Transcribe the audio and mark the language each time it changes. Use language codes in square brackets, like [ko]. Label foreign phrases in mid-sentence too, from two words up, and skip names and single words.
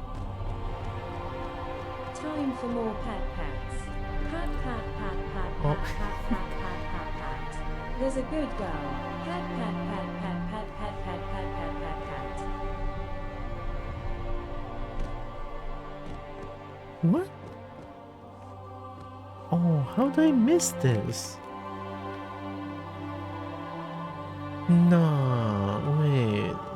[en] Time for more pat pats. Pat pat pat pat Oh. pat pat pat pat pat pat. There's a good girl. Pat pat pat pat pat pat pat pat pat pat pat. What? Oh, how did I miss this? No, wait.